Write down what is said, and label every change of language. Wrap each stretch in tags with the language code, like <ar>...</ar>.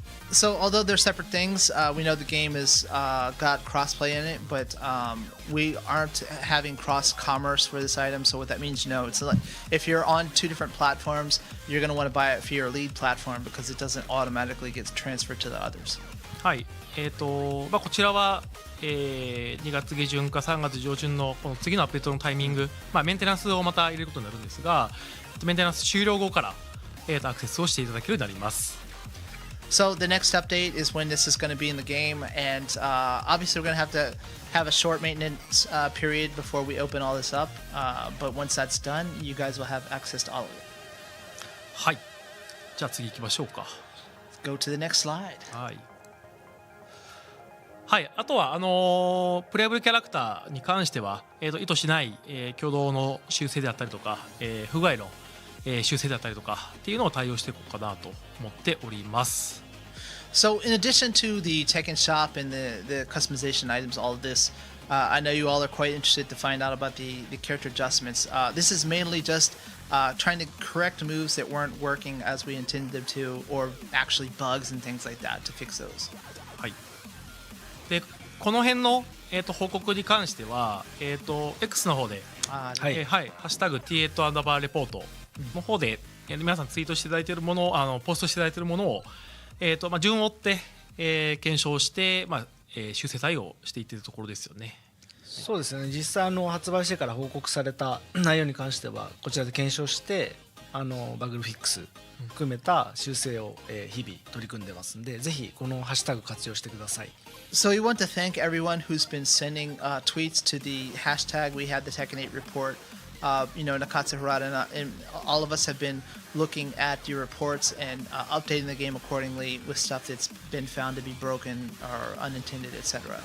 <en>So although they're separate things, we know the game has got crossplay in it, but we aren't having cross commerce for this item. So what that means, it's like if you're on two different platforms, you're going to want to buy it for your lead platform because it doesn't automatically get transferred to the others.</en> <ja>はい。こちらは、2月下旬か3月上旬のこの次のアップデートのタイミング、メンテナンスをまた入れることになるんですが、メンテナンス終了後から、アクセスをしていただけるようになります。</ja> <en>So the next update is when this is going to be in the game, and obviously we're going to have a short maintenance period before we open all this up. But once that's done, you guys will have access to all of it.</en> <ja>はい。じゃあ次行きましょうか。</ja> <en>Go to the next slide.</en> <ja>はい。はい、あとはプレイヤブルキャラクターに関しては、意図しない、挙動の修正であったりとか、不具合の、修正であったりとかっていうのを対応していこうかなと思っております。</ja> <en>So in addition to the Tekken shop and the customization items, all of this, I know you all are quite interested to find out about the character adjustments. This is mainly just trying to correct moves that weren't working as we intended them to, or actually bugs and things like that to fix those.</en> <ja>はい。でこの辺の、報告に関しては、X の方で、ハッシュタグ T8 レポートの方で、皆さんツイートしていただいているものポストしていただいているものを、順を追って、検証して、修正対応していっているところですよね。そうですね、実際発売してから報告された内容に関してはこちらで検証してバグルフィックス含めた修正を日々取り組んでますんで、ぜひこのハッシュタグ活用してください。</ja> <en>So we want to thank everyone who's been sending tweets to the hashtag we had the Tekken 8 report. Nakatsu Harada and all of us have been looking at your reports and updating the game accordingly with stuff that's been found to be broken or unintended, etc.</en>